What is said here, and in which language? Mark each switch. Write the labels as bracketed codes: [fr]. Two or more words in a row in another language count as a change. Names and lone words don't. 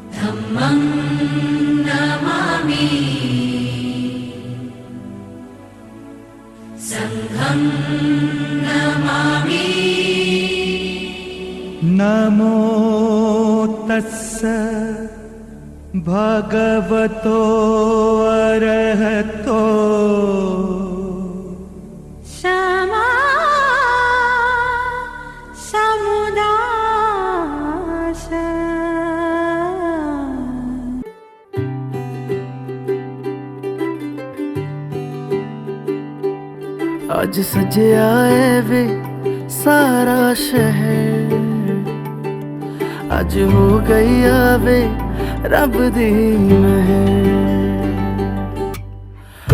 [pi] धम्मं नमामि संघं नमामि। नमो तस्स भगवतो अरहतो [hi] क्षमा समुदाय। [pa] ਅੱਜ ਸਜਿਆ ਹੈ ਵੇ ਸਾਰਾ ਸ਼ਹਿਰ, ਅੱਜ ਹੋ ਗਈ ਆਵੇ ਰੱਬ ਦੀ ਮਹਿਰ।